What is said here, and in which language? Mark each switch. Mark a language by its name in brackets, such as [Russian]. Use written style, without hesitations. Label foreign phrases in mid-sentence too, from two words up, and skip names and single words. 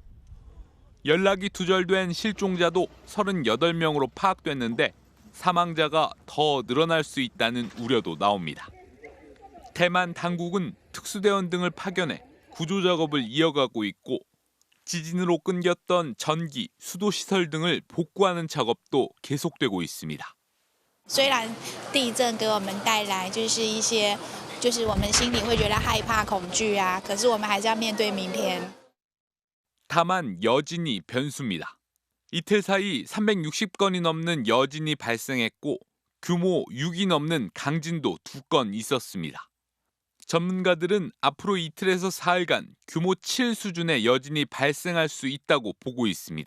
[Korean] 연락이 두절된 실종자도 38명으로 파악됐는데 사망자가 더 늘어날 수 있다는 우려도 나옵니다. 대만 당국은 특수대원 등을 파견해 구조 작업을 이어가고 있고 지진으로 끊겼던 전기, 수도시설 등을 복구하는 작업도 계속되고 있습니다. [Chinese] 虽然地震给我们带来就是一些我们心里会觉得害怕恐惧啊，可是我们还是要面对明天。 [Korean] 다만 여진이 변수입니다. 이틀 사이 360건이 넘는 여진이 발생했고 규모 6이 넘는 강진도 2건 있었습니다. 전문가들은 앞으로 이틀에서 사흘간 규모 7 수준의 여진이 발생할 수 있다고 보고 있습니다.